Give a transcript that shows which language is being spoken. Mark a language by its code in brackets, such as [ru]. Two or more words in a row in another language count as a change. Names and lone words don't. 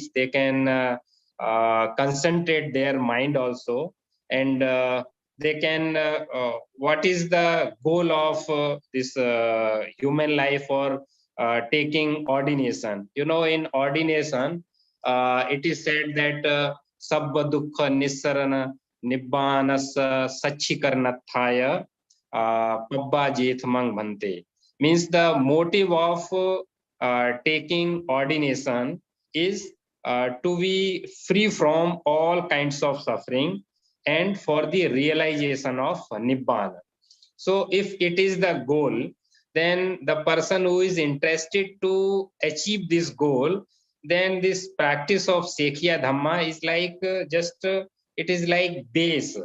[en] They can concentrate their mind also, and they can what is the goal of this human life, or taking ordination. In ordination, it is said that [pi] sabba dukkha nissarana nibbanasa sachikarnathaya pabba jethamang bhante. [en] Means the motive of taking ordination is to be free from all kinds of suffering, and for the realization of nibbana. So if it is the goal, then the person who is interested to achieve this goal, then this practice of Sekhiya Dhamma is like it is like base.